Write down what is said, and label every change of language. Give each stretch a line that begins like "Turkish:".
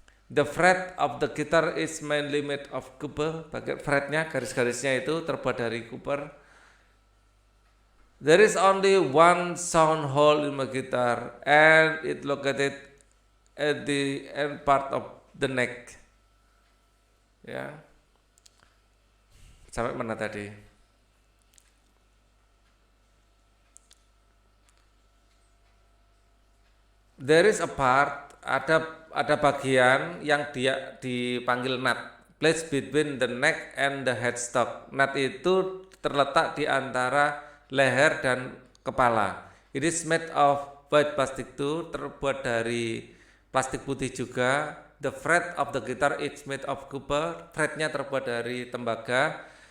English: The fret of the guitar is mainly made of copper.
Indonesian: Bagian fretnya, garis-garisnya itu terbuat dari copper.
English: There is only one sound hole in my guitar, and it located at the end part of the neck.
Indonesian: Ya, sampai mana tadi?
English: There is a part,
Indonesian: ada bagian yang dia dipanggil nut,
English: placed between the neck and the headstock.
Indonesian: Nut itu terletak di antara leher dan kepala.
English: It is made of white plastic too,
Indonesian: terbuat dari plastik putih juga.
English: The fret of the guitar is made of copper.
Indonesian: Fretnya terbuat dari tembaga.